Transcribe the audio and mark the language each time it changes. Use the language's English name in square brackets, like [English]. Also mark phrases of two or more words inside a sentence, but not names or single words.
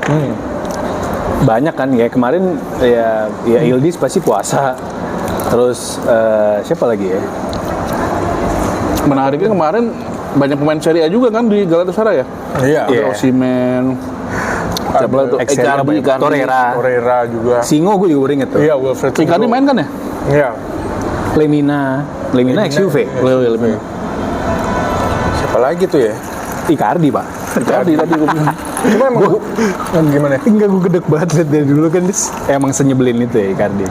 [Indonesian] Banyak kan ya kemarin ya Yildiz pasti puasa. Terus siapa lagi ya? Menariknya kemarin banyak pemain Serie A juga kan di Galatasaray ya? Iya. Iya. Ada Osimhen, siapa lagi tuh? Excelsior, Icardi. Torreira. Torreira juga. Singo gue juga baru inget tuh. Iya, Wilfred. Icardi main kan ya? Iya. Lemina ex-Juve. Lemina. Siapa lagi tuh ya? Icardi, Pak. Icardi tadi gue bilang. Cuma emang gimana? Enggak, gue gedek banget liat dari dulu kan. Emang senyebelin itu ya Icardi.